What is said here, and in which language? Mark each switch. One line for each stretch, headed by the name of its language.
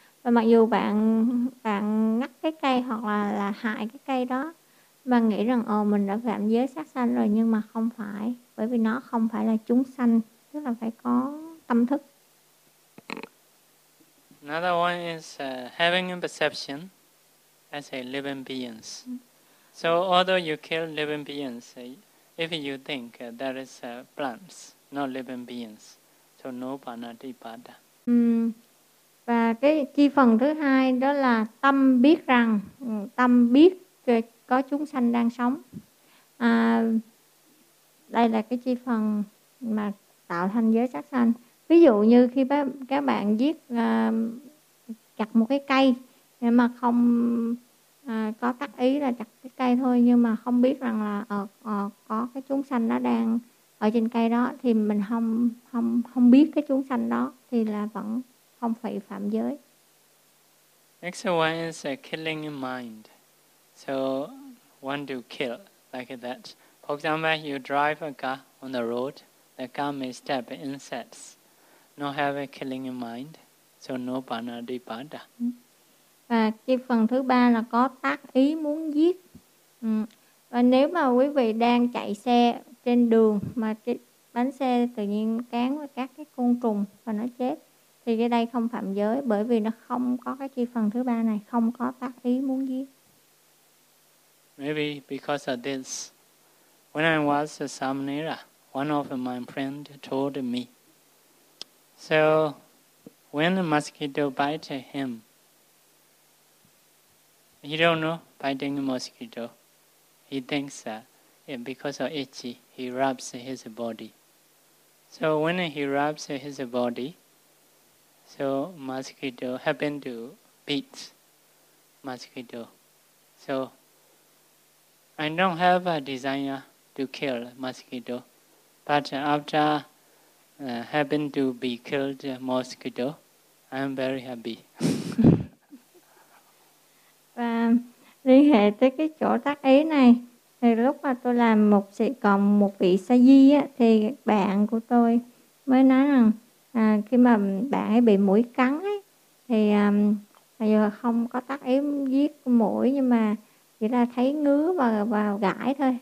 Vietnamese: Và mặc dù bạn ngắt cái cây hoặc là hại cái cây đó, bạn nghĩ rằng mình đã phạm giới sát sanh rồi, nhưng mà không phải, bởi vì nó không phải là chúng sanh, tức là phải có tâm thức.
English: Another one is having a perception as a living beings. So although you kill living beings, if you think that is plants, not living beings, so no panadipada.
Vietnamese: Và cái chi phần thứ hai đó là tâm biết rằng, tâm biết có chúng sanh đang sống. Đây là cái chi phần mà tạo thành giới sát sanh. Ví dụ như khi các bạn giết chặt một cái cây mà không có tác ý là chặt cái cây thôi, nhưng mà không biết rằng là có cái chúng sanh nó đang ở trên cây đó, thì mình không biết cái chúng sanh đó thì là vẫn không hủy phạm giới.
English: Next one is a killing in mind. So want to kill like that. For example, you drive a car on the road, the car may step insects. No have a killing in mind. So no panadipada.
Vietnamese: Và cái phần thứ ba là có tác ý muốn giết. Và nếu mà quý vị đang chạy xe trên đường mà cái bánh xe tự nhiên cán với các cái côn trùng và nó chết thì cái đây không phạm giới bởi vì nó không có cái chi phần thứ ba này, không có tác ý muốn giết.
English: Maybe because of this, when I was a Samanera, one of my friend told me, so when a mosquito bite him, he don't know biting a mosquito. He thinks that because of itchy, he rubs his body. So when he rubs his body, so mosquito happened to beat mosquito. So I don't have a desire to kill mosquito, but after happened to be killed mosquito, I'm very happy.
Vietnamese: Và liên hệ tới cái chỗ tác ý này, thì lúc mà tôi làm một sự cộng một vị sa di á, thì bạn của tôi mới nói rằng khi mà bạn ấy bị mũi cắn ấy, thì giờ không có tác ý giết mũi nhưng mà chỉ là thấy ngứa và gãi thôi.